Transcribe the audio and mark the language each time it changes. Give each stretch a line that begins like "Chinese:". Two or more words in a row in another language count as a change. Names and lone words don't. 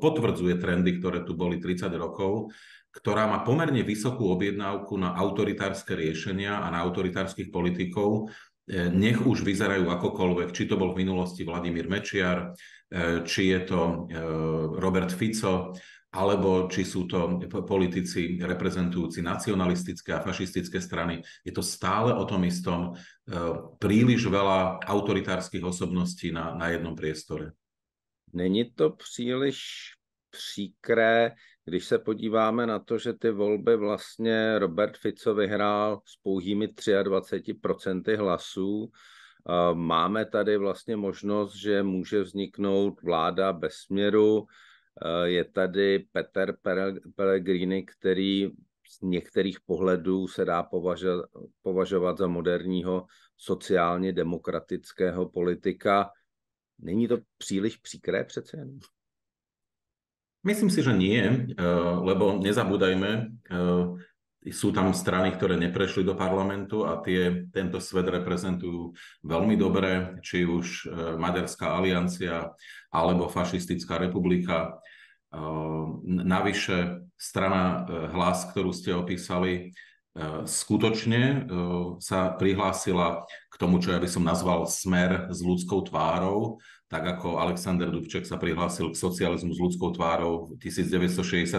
Slovak: potvrdzuje trendy, ktoré tu boli 30 rokov, ktorá má pomerne vysokú objednávku na autoritárske riešenia a na autoritárskych politikov, nech už vyzerajú akokoľvek, či to bol v minulosti Vladimír Mečiar, či je to Robert Fico, alebo či sú to politici reprezentujúci nacionalistické a fašistické strany. Je to stále o tom istom, príliš veľa autoritárskych osobností na jednom priestore.
Czech: Není to příliš příkré, když se podíváme na to, že ty volby vlastně Robert Fico vyhrál s pouhými 23% hlasů. Máme tady vlastně možnost, že může vzniknout vláda bez směru. Je tady Peter Pellegrini, který z některých pohledů se dá považovat za moderního sociálně demokratického politika. Není to příliš příkré přece jen?
Slovak: Myslím si, že nie, lebo nezabúdajme, sú tam strany, ktoré neprešli do parlamentu a tento svet reprezentujú veľmi dobre, či už Maďarská aliancia alebo Fašistická republika. Navyše strana Hlas, ktorú ste opísali, skutočne sa prihlásila k tomu, čo ja by som nazval Smer s ľudskou tvárou, tak ako Alexander Dubček sa prihlásil k socializmu s ľudskou tvárou v 1968.